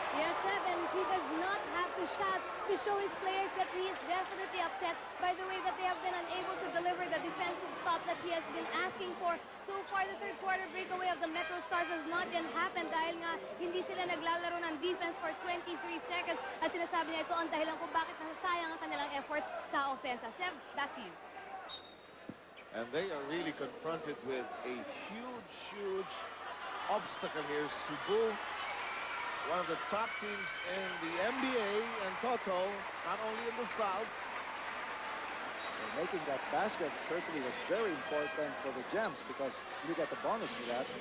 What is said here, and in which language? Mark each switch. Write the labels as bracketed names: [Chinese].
[English] Yes, Seven, he does not have to shout to show his players that he is definitely upset by the way that they have been unable to deliver the defensive stop that he has been asking for. So far, the third quarter breakaway of the Metro Stars has not yet happened [Filipino] dahil nga hindi sila naglalaro ng [English] defense for 23 seconds. [Filipino] At sinasabi niya ito ang dahilan kung bakit nasasayang ang kanilang efforts sa offense. [English] Sev, back to you. And they are really confronted with a huge obstacle here. Cebu, one of the top teams in the MBA and Toto, not only in the South. And making that basket certainly was very important for the Gems because you get the bonus for that.